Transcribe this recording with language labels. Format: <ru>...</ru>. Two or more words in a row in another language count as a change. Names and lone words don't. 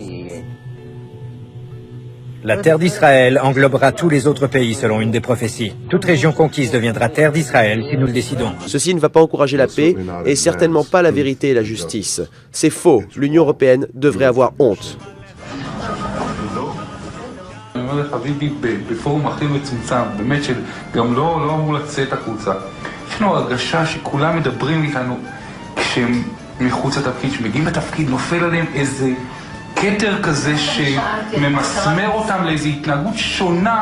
<fr>La terre d'Israël englobera tous les autres pays selon une des prophéties. Toute région conquise deviendra terre d'Israël si nous le décidons. Ceci ne va pas encourager la paix et certainement pas la vérité et la justice. C'est faux. L'Union européenne devrait avoir honte.</fr> <he>אני אומר לך, ביבי, בפורום הכי מצומצם, באמת שגם לא אמור לצאת החוצה. יש לנו הרגשה שכולם מדברים איתנו כשהם מחוץ לתפקיד, שמגיעים לתפקיד, נופל עליהם איזה קטר כזה שממסמר אותם לאיזו התנהגות שונה.</he>